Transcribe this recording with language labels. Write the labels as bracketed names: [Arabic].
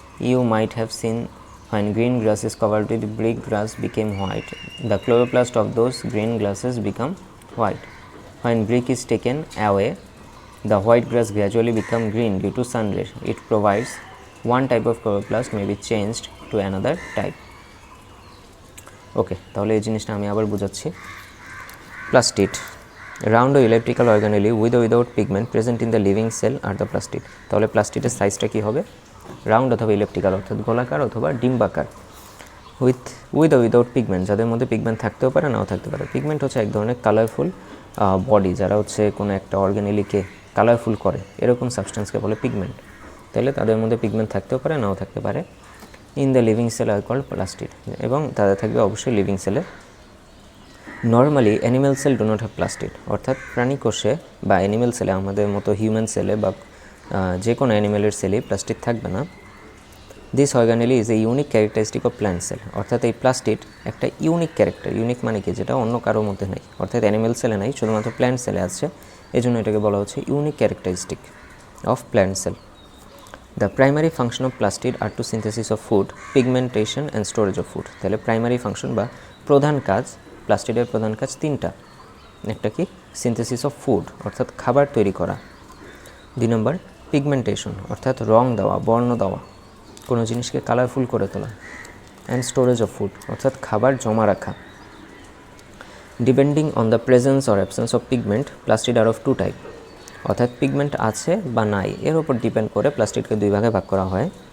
[English] You might have seen when green grass is covered with brick grass became white. The chloroplast of those green grasses become white. When brick is taken away, the white grass gradually become green due to sun rays. It provides one type of chloroplast may be changed to another type. [Bangla] ওকে, তাহলে এই জিনিসটা আমি আবার বোঝাচ্ছি। [English] Plastid, round or elliptical organelle with or without pigment present in the living cell are the plastid. [Bangla] তাহলে প্লাস্টিডের সাইজটা কী হবে? Round অথবা ইলেকট্রিক্যাল, অর্থাৎ গোলাকার অথবা ডিম্বাকার। [English] with or without pigment, [Bangla] যাদের মধ্যে পিগমেন্ট থাকতেও পারে নাও থাকতে পারে। পিগমেন্ট হচ্ছে এক ধরনের কালারফুল বডি, যারা হচ্ছে কোনো একটা অর্গানেলিকে কালারফুল করে, এরকম সাবস্টেন্সকে বলে পিগমেন্ট। তাহলে তাদের মধ্যে পিগমেন্ট থাকতেও পারে নাও থাকতে পারে। [English] in the living cell are called plastid, [Bangla] এবং তাদের থাকবে অবশ্যই লিভিং সেলে। [English] normally animal cell do not have plastid, [Bangla] অর্থাৎ প্রাণী কোষে বা অ্যানিম্যাল সেলে, আমাদের মতো হিউম্যান সেলে বা যে কোনো অ্যানিম্যালের সেলেই প্লাস্টিড থাকবে না। [English] this organelle is a unique characteristic of plant cell, [Bangla] অর্থাৎ এই প্লাস্টিড একটা ইউনিক ক্যারেক্টার। ইউনিক মানে কি? যেটা অন্য কারোর মধ্যে নেই, অর্থাৎ অ্যানিম্যাল সেলে নাই, শুধুমাত্র প্ল্যান্ট সেলে আছে। এই জন্য এটাকে বলা হচ্ছে unique characteristic of plant sell. [English] The primary function of plastid are to synthesis of food, pigmentation and storage of food. [Bangla] তাহলে প্রাইমারি ফাংশন বা প্রধান কাজ, প্লাস্টিডের প্রধান কাজ তিনটা। একটা কি? [English] synthesis of food, [Bangla] অর্থাৎ খাবার তৈরি করা। 2 নম্বর পিগমেন্টেশন, অর্থাৎ রং দেওয়া, বর্ণ দেওয়া, কোনো জিনিসকে কালারফুল করে তোলা। [English] and storage of food, [Bangla] অর্থাৎ খাবার জমা রাখা। [English] depending on the presence or absence of pigment, plastid are of two type, [Bangla] অর্থাৎ পিগমেন্ট আছে বা নাই এর উপর ডিপেন্ড করে প্লাস্টিডকে দুই ভাগে ভাগ করা হয়।